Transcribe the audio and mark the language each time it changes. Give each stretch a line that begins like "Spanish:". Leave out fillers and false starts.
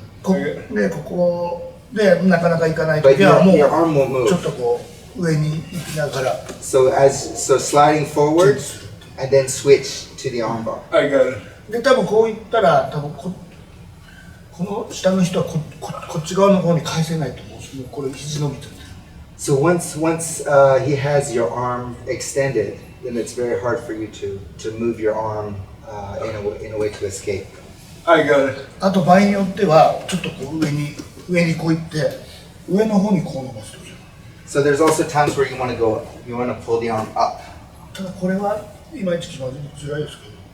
Japanese: ここでなかなかいかないときはもうちょっとこう上に行きながら。
English: So sliding forward and then switch to the armbar. I got it.
Japanese: で多分こういったら多分この下の人はこっち側の方に返せないと思うんです。もうこれ肘伸びてる。
English: So once he has your arm extended, then it's very hard for you to move your arm in a way to escape. I got it.
Japanese: あと場合によってはちょっとこう上にこう行って上の方にこう伸ばすと。
English: So there's also times where you want to pull the arm up.
Japanese: ただこれはいまいち決まりづらいですけど。